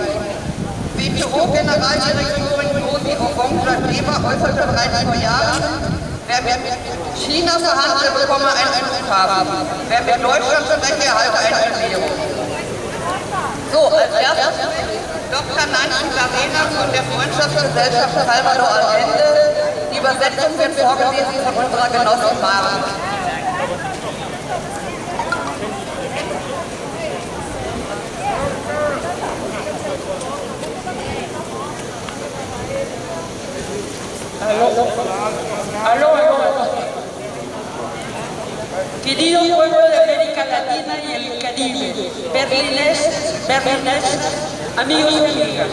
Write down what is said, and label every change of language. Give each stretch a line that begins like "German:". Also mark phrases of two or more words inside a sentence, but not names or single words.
German: WTO-Generaldirektorin Rosi Obong-Jateba äußerte bereits vor Jahren, wer mit China verhandelt, bekomme einen Flughafen. Wer mit Deutschland spreche, erhalte eine Erklärung. So, als erstes Dr. Nancy Larena von der Freundschaftsgesellschaft Salvador Allende. Die Übersetzung wird vorgelesen von unserer Genossin Maren.
Spanish: Aló. Querido pueblo de América Latina y el Caribe, berlineses, amigos y amigas.